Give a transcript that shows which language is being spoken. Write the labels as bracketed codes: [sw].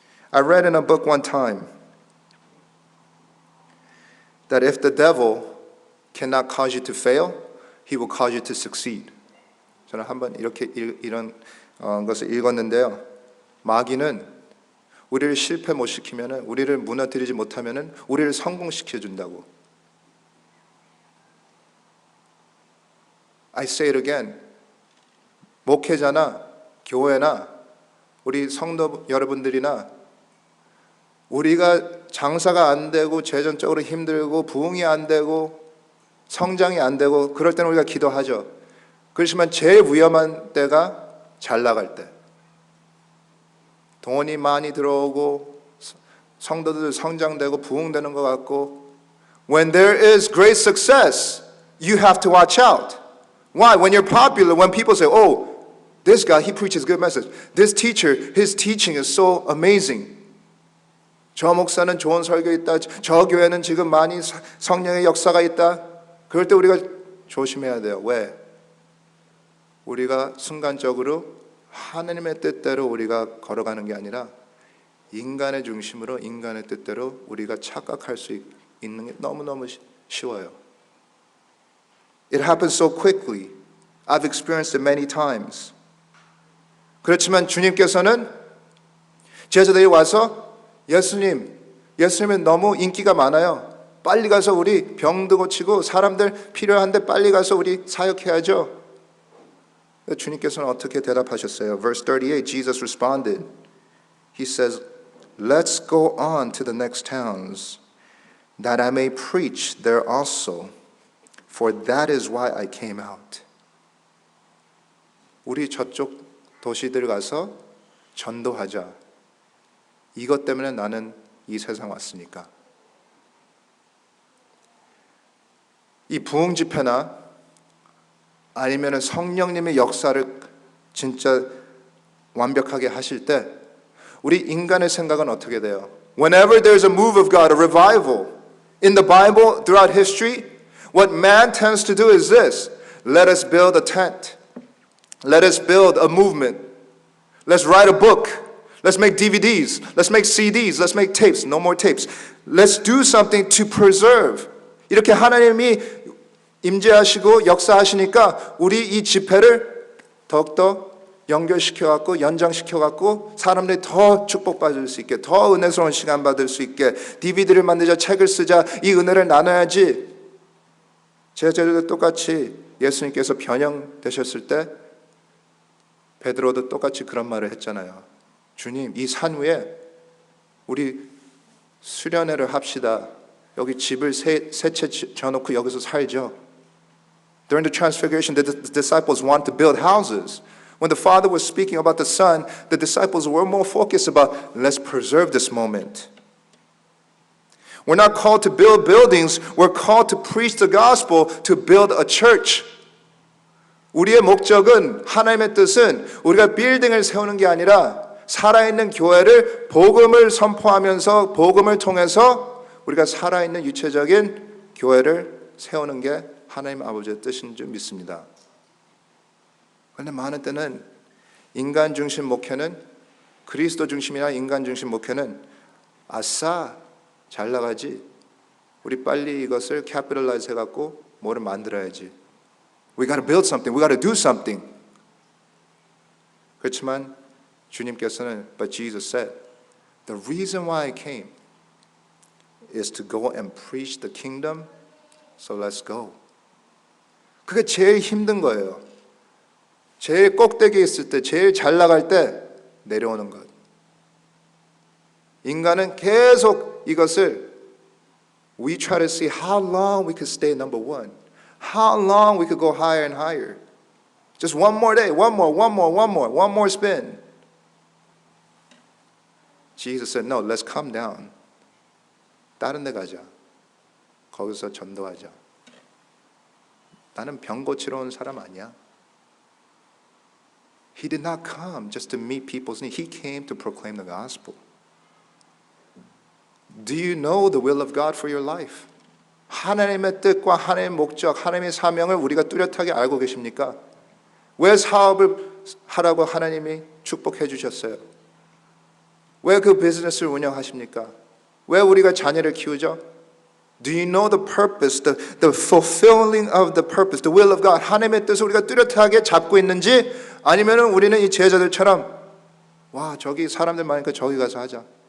[en] I read in a book one time that if the devil cannot cause you to fail, he will cause you to succeed. [ko] 저는 한번 이런 것을 읽었는데요. 마귀는 우리를 실패 못 시키면은, 우리를 무너뜨리지 못하면은 우리를 성공시켜 준다고. [en] I say it again. [ko] 목회자나 교회나 우리 성도 여러분들이나 우리가 장사가 안 되고 재정적으로 힘들고 부흥이 안 되고 성장이 안 되고 그럴 때는 우리가 기도하죠. 그렇지만 제일 위험한 때가 잘 나갈 때, 돈이 많이 들어오고 성도들 성장되고 부흥되는 것 같고, [en] when there is great success, you have to watch out. Why? When you're popular, when people say, oh, this guy, he preaches good message. This teacher, his teaching is so amazing. [ko] 저 목사는 좋은 설교 있다. 저 교회는 지금 많이 성령의 역사가 있다. 그럴 때 우리가 조심해야 돼요. 왜? 우리가 순간적으로 하나님의 뜻대로 우리가 걸어가는 게 아니라 인간의 중심으로 인간의 뜻대로 우리가 착각할 수 있는 게 너무너무 쉬워요. [en] It happens so quickly. I've experienced it many times. [ko] 그렇지만 주님께서는 제자들이 와서 예수님은 너무 인기가 많아요. 빨리 가서 우리 병도 고치고 사람들 필요한데 빨리 가서 우리 사역해야죠. 주님께서는 어떻게 대답하셨어요? [en] Verse 38, Jesus responded. He says, Let's go on to the next towns, that I may preach there also, for that is why I came out. [ko] 우리 저쪽 도시들 가서 전도하자. 이것 때문에 나는 이 세상 왔으니까. 이 부흥 집회나 아니면 성령님의 역사를 진짜 완벽하게 하실 때 우리 인간의 생각은 어떻게 돼요? [en] Whenever there's a move of God, a revival in the Bible throughout history, what man tends to do is this: let us build a tent, let us build a movement, let's write a book, let's make DVDs, let's make CDs, let's make tapes. No more tapes. Let's do something to preserve. [ko] 이렇게 하나님이 임재하시고 역사하시니까 우리 이 집회를 더욱더 연결시켜갖고 연장시켜갖고 사람들이 더 축복받을 수 있게, 더 은혜스러운 시간 받을 수 있게, DVD를 만들자, 책을 쓰자, 이 은혜를 나눠야지. 제자들도 똑같이 예수님께서 변형되셨을 때 베드로도 똑같이 그런 말을 했잖아요. 주님, 이 산 위에 우리 수련회를 합시다. 여기 집을 세 채 져놓고 여기서 살죠. [en] During the transfiguration, the disciples wanted to build houses. When the Father was speaking about the Son, the disciples were more focused about, let's preserve this moment. We're not called to build buildings. We're called to preach the gospel, to build a church. [ko] 우리의 목적은, 하나님의 뜻은 우리가 빌딩을 세우는 게 아니라 살아있는 교회를 복음을 선포하면서 복음을 통해서 우리가 살아있는 유체적인 교회를 세우는 게 하나님 아버지의 뜻인 줄 믿습니다. 그런데 많은 때는 인간 중심 목회는, 그리스도 중심이나 인간 중심 목회는 아싸 잘 나가지, 우리 빨리 이것을 capitalize 해갖고 뭐를 만들어야지. [en] We got to build something. We got to do something. [ko] 그렇지만 주님께서는 [en] But Jesus said, the reason why I came is to go and preach the kingdom. So let's go. [ko] 그게 제일 힘든 거예요. 제일 꼭대기에 있을 때, 제일 잘 나갈 때 내려오는 것. 인간은 계속 이것을 [en] we try to see how long we could stay number one. How long we could go higher and higher. Just one more day, one more spin. Jesus said, no, let's come down. [ko] 다른 데 가자. 거기서 전도하자. 나는 병 고치러 온 사람 아니야. [en] He did not come just to meet people's needs. He came to proclaim the gospel. Do you know the will of God for your life? [ko] 하나님의 뜻과 하나님의 목적, 하나님의 사명을 우리가 뚜렷하게 알고 계십니까? 왜 사업을 하라고 하나님이 축복해 주셨어요? 왜 그 비즈니스를 운영하십니까? 왜 우리가 자녀를 키우죠? [en] Do you know the purpose, the fulfilling of the purpose, the will of God? [ko] 하나님의 뜻을 우리가 뚜렷하게 잡고 있는지 아니면 우리는 이 제자들처럼 와 저기 사람들 많으니까 저기 가서 하자.